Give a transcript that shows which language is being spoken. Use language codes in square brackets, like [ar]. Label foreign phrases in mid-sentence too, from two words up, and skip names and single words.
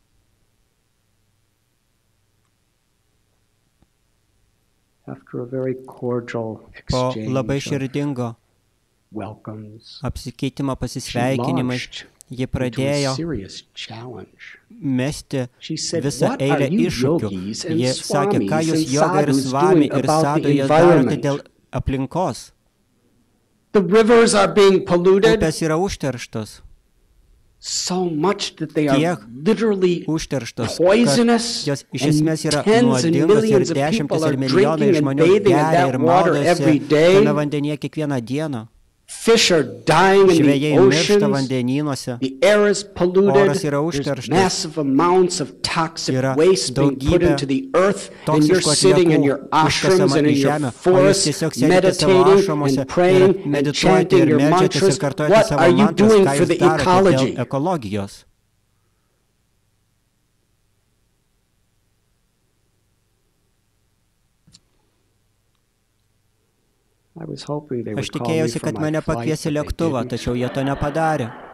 [lt] Po labai širdingo apsikeitimo pasisveikinimais ji pradėjo mesti visą eilę iššūkių. Ji sakė, ką jūs joga ir svami ir sadhoje darote dėl aplinkos. [en] The rivers are being polluted [lt] Upės yra užterštos. [en] so much that they are [lt] Tiek [en] literally [lt] užterštos, [en] poisonous, [lt] kad jos iš [en] and [lt] esmės yra [en] tens and [lt] nuodingos ir [en] millions of [lt] dešimtis [en] people [lt] ir [en] are [lt] milijonai [en] drinking and [lt] žmonių [en] bathing in [lt] geria ir [en] that water every [lt] maudosi [en] day. [lt] tame vandenyje kiekvieną dieną. [en] Fish are dying in the [lt] Žvejai miršta [en] oceans. [lt] vandenynuose. [en] The air is polluted. [lt] Oras yra [en] There's [lt] užterštas. [en] massive amounts of toxic [lt] Yra [en] waste being put [lt] daugybė [en] into the earth, and you're [lt] toksiškų [en] sitting in [lt] atliekų [en] your ashrams [lt] užkasama [en] and [lt] į [en] in your [lt] žemę, o jūs [en] forests, [lt] tiesiog sėdite savo [en] meditating [lt] ašramuose [en] and praying [lt] ir [en] and [lt] medituojate [en] chanting [lt] ir [en] your [lt] meldžiatės ir [en] mantras. [lt] kartojate [en] What [lt] savo [en] are you [lt] mantras, [en] doing [lt] ką [en] for [lt] jūs [en] the [lt] darote [en] ecology? [lt] dėl ekologijos. Aš tikėjausi, kad mane pakvies į lėktuvą, tačiau jie to nepadarė.